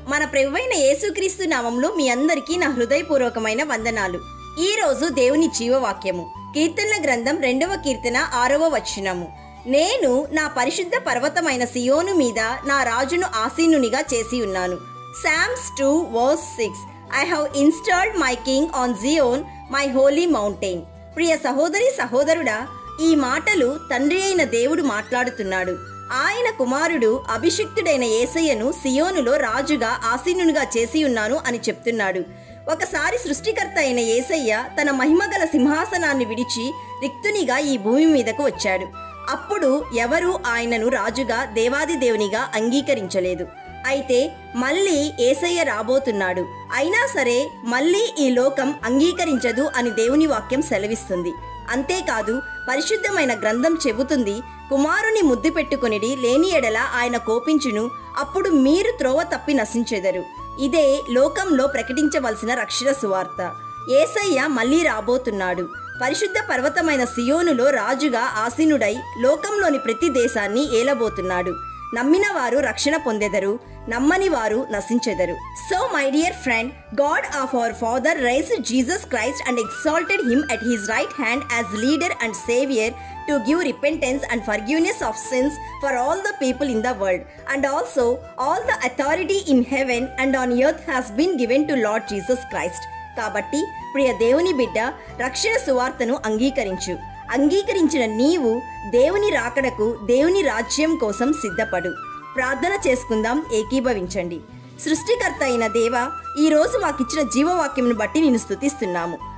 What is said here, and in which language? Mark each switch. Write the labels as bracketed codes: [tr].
[te] మన ప్రభువైన యేసుక్రీస్తు నామములో మీ అందరికీ నా హృదయపూర్వకమైన వందనాలు. ఈ రోజు దేవుని జీవవాక్యము కీర్తనల గ్రంథం 2వ కీర్తన 6వ వచనము. నేను నా పరిశుద్ధ పర్వతమైన సియోను మీద నా రాజును ఆసీనునిగా చేసి ఉన్నాను. [en] Psalms 2:6. I have installed my king on Zion, my holy mountain. [te] ప్రియ సహోదరి సహోదరుడా, ఈ మాటలు తండ్రి అయిన దేవుడు మాట్లాడుతున్నాడు. ఆయన కుమారుడు అభిషిక్తుడైన యేసయ్యను సియోనులో రాజుగా ఆసీనునిగా చేసి ఉన్నాను అని చెప్తున్నాడు. ఒకసారి సృష్టికర్త అయిన యేసయ్య తన మహిమగల సింహాసనాన్ని విడిచి రిక్తునిగా ఈ భూమి మీదకు వచ్చాడు. అప్పుడు ఎవరూ ఆయనను రాజుగా దేవాది దేవునిగా అంగీకరించలేదు. అయితే మళ్ళీ యేసయ్య రాబోతున్నాడు. అయినా సరే మళ్ళీ ఈ లోకం అంగీకరించదు అని దేవుని వాక్యం సెలవిస్తుంది. అంతేకాదు, పరిశుద్ధమైన గ్రంథం చెబుతుంది, కుమారుని ముద్దు పెట్టుకొనిడి, లేని ఎడల ఆయన కోపించును, అప్పుడు మీరు త్రోవ తప్పి నశించెదరు. ఇదే లోకంలో ప్రకటించవలసిన రక్షణ సువార్త. యేసయ్య మళ్ళీ రాబోతున్నాడు. పరిశుద్ధ పర్వతమైన సియోనులో రాజుగా ఆసీనుడై లోకంలోని ప్రతి దేశాన్ని ఏలబోతున్నాడు. నమ్మిన వారు రక్షణ పొందెదరు, నమ్మని వారు నశించెదరు. [en] So my dear friend, God of our Father raised Jesus Christ and exalted him at his right hand as leader and savior to give repentance and forgiveness of sins for all the people in the world. And also all the authority in heaven and on earth has been given to Lord Jesus Christ. [te] కాబట్టి ప్రియ దేవుని బిడ్డ, రక్షణ సువార్తను అంగీకరించు. అంగీకరించిన నీవు దేవుని రాకడకు, దేవుని రాజ్యం కోసం సిద్ధపడు. ప్రార్థన చేసుకుందాం, ఏకీభవించండి. సృష్టికర్త అయిన దేవా, ఈరోజు మాకిచ్చిన జీవవాక్యంను బట్టి నిన్ను స్తుతిస్తున్నాము.